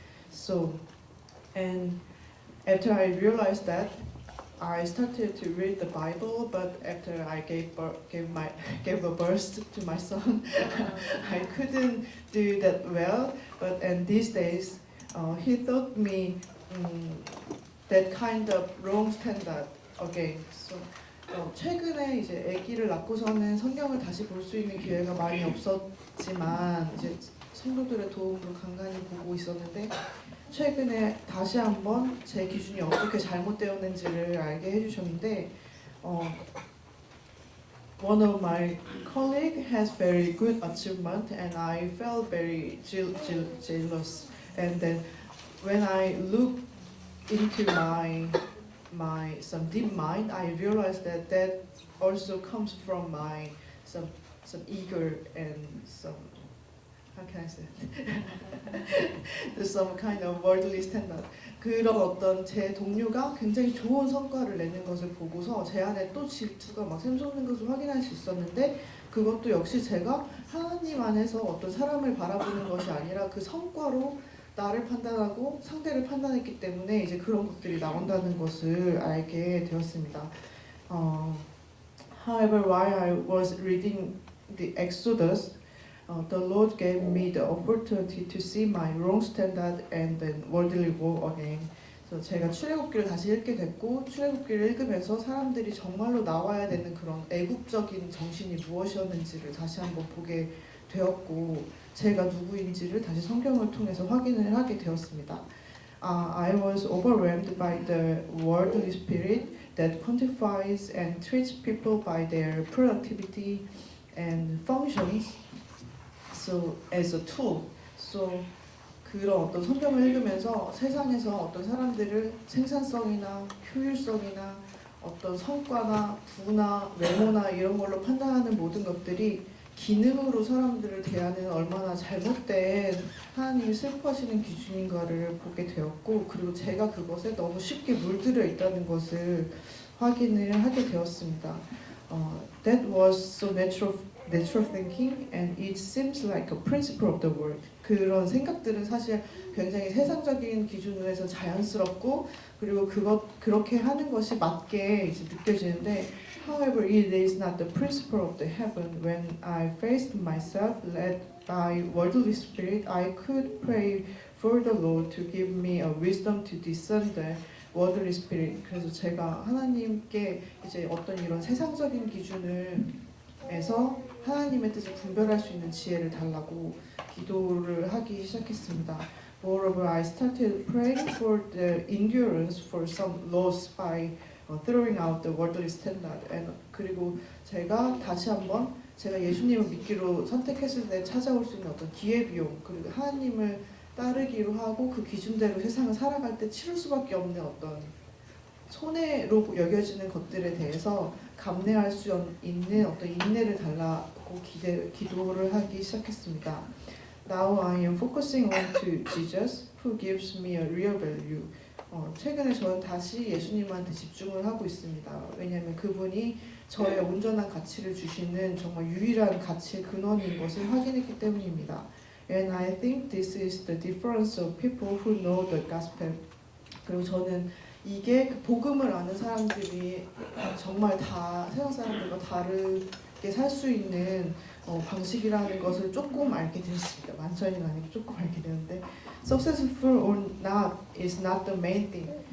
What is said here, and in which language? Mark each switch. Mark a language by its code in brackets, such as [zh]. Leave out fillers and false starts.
[en] So, and after I realized that, I started to read the Bible, but after I gave a birth to my son, I couldn't do that well. But and these days, he taught me that kind of wrong standard again. [ko] So 최근에 이제 아기를 낳고서는 성경을 다시 볼 수 있는 기회가 많이 없었지만 이제 성도들의 도움으로 간간히 보고 있었는데, 최근에 다시 한번 제 기준이 어떻게 잘못되었는지를 알게 해주셨는데, [en] one of my colleague has very good achievement and I felt very jealous. And then when I look into my some deep mind, I realized that also comes from my some ego and some, how can I say it? some kind of worldly standard. [ko] 그런 어떤 제 동료가 굉장히 좋은 성과를 내는 것을 보고서 제 안에 또 질투가 막 샘솟는 것을 확인할 수 있었는데, 그것도 역시 제가 하나님 안에서 어떤 사람을 바라보는 것이 아니라 그 성과로 나를 판단하고 상대를 판단했기 때문에 이제 그런 것들이 나온다는 것을 알게 되었습니다. [en] However, while I was reading the Exodus, the Lord gave me the opportunity to see my wrong standard and then worldly war again. [ko] 그래서 제가 출애굽기를 다시 읽게 됐고 출애굽기를 읽으면서 사람들이 정말로 나와야 되는 그런 애국적인 정신이 무엇이었는지를 다시 한번 보게 되었고 제가 누구인지를 다시 성경을 통해서 확인을 하게 되었습니다. [en] I was overwhelmed by the worldly spirit that quantifies and treats people by their productivity and functions so as a tool. [ko] So 그런 어떤 성경을 읽으면서 세상에서 어떤 사람들을 생산성이나 효율성이나 어떤 성과나 부나 외모나 이런 걸로 판단하는 모든 것들이 기능으로 사람들을 대하는 얼마나 잘못된 하나님이 슬퍼하시는 기준인가를 보게 되었고 그리고 제가 그것에 너무 쉽게 물들어 있다는 것을 확인을 하게 되었습니다. [en] That was so natural thinking and it seems like a principle of the world. [ko] 그런 생각들은 사실 굉장히 세상적인 기준에서 자연스럽고 그리고 그렇게 하는 것이 맞게 이제 느껴지는데 [en] However, it is not the principle of the heaven. When I faced myself led by worldly spirit, I could pray for the Lord to give me a wisdom to discern the worldly spirit. [ko] 그래서 제가 하나님께 이제 어떤 이런 세상적인 기준에서 하나님의 뜻을 분별할 수 있는 지혜를 달라고 기도를 하기 시작했습니다. [en] Moreover, I started praying for the endurance for some loss by throwing out the worldly standard. [ko] And 그리고 제가 다시 한번 제가 예수님을 믿기로 선택했을 때 찾아올 수 있는 어떤 기회비용 그리고 하나님을 따르기로 하고 그 기준대로 세상을 살아갈 때 치를 수밖에 없는 어떤 손해로 여겨지는 것들에 대해서 감내할 수 있는 어떤 인내를 달라고 기도를 하기 시작했습니다. [en] Now I am focusing on to Jesus who gives me a real value. [ko] 최근에 저는 다시 예수님한테 집중을 하고 있습니다. 왜냐하면 그분이 저의 온전한 가치를 주시는 정말 유일한 가치의 근원인 것을 확인했기 때문입니다. [en] And I think this is the difference of people who know the gospel. [ko] 그리고 저는 이게 그 복음을 아는 사람들이 정말 다 세상 사람들과 다르게 살 수 있는 방식이라는 것을 조금 알게 되었습니다. 완전히는 아니고 조금 알게 되는데 [en] Successful or not is not the main thing.